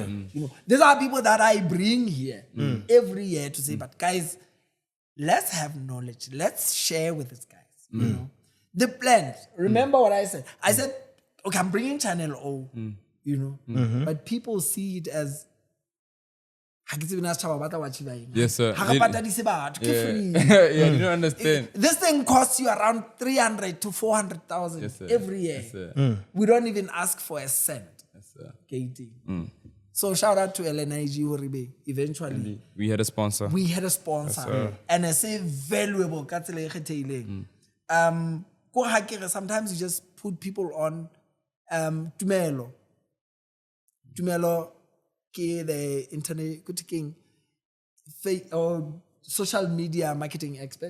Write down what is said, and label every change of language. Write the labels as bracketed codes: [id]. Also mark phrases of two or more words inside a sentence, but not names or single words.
[en] You know, these are people that I bring here every year to say, but guys, let's have knowledge. Let's share with these guys. You know, the plans. Remember what I said? I said, okay, I'm bringing Channel O. You know, but people see it as Yes, sir. [st] Ha re patadise batho, ke free. [en] Yeah, you don't understand. This thing costs you around 300 to 400,000 Yes, sir. every year. Yes, sir. We don't even ask for a cent. Yes, sir. So shout out to LNIG Horibe. Eventually, We had a sponsor. we had a sponsor, and I say valuable. Sometimes you just put people on Tumelo, ke the internet king, or social media marketing expert.